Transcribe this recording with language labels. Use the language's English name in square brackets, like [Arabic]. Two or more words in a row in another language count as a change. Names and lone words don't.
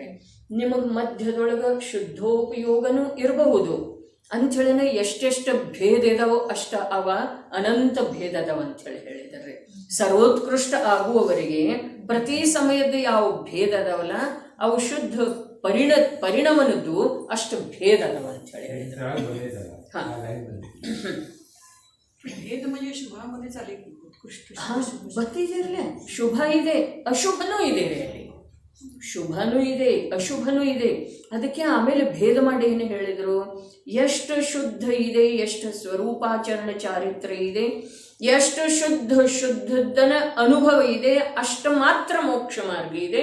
[Kannada] ನಿಮಗೆ ಮಧ್ಯದೊಳಗೆ ಶುದ್ಧೋಪಯೋಗನೂ ಇರಬಹುದು ಅಂಥೇಳಿನ ಎಷ್ಟೆಷ್ಟು ಭೇದ ಇದಾವೋ ಅಷ್ಟ ಅವ ಅನಂತ ಭೇದ ಅದಾವ ಅಂಥೇಳಿ ಹೇಳಿದ್ದಾರೆ. ಸರ್ವೋತ್ಕೃಷ್ಟ ಆಗುವವರೆಗೆ ಪ್ರತಿ ಸಮಯದ ಯಾವ ಭೇದ ಅದಾವಲ್ಲ ಅವು ಶುದ್ಧ ಪರಿಣಮನದ್ದು ಅಷ್ಟು ಭೇದ ಅದಾವ ಅಂಥೇಳಿ ಹೇಳಿದ್ದಾರೆ. ಹಾಂ, [Marathi] भेद म्हणजे शुभामध्ये चालेल. उत्कृष्ट [Kannada] ಬರ್ತಿದ್ದೀರಲ್ಲ, ಶುಭ ಇದೆ, ಅಶುಭನೂ ಇದೆ ಅಲ್ಲಿ. ಶುಭನೂ ಇದೆ, ಅಶುಭನೂ ಇದೆ. ಅದಕ್ಕೆ ಆಮೇಲೆ ಭೇದ ಮಾಡಿ ಏನು ಹೇಳಿದರು? ಎಷ್ಟು ಶುದ್ಧ ಇದೆ, ಎಷ್ಟು ಸ್ವರೂಪಾಚರಣ ಚಾರಿತ್ರ ಇದೆ, ಎಷ್ಟು ಶುದ್ಧದನ ಅನುಭವ ಇದೆ, ಅಷ್ಟು ಮಾತ್ರ ಮೋಕ್ಷ ಮಾರ್ಗ ಇದೆ.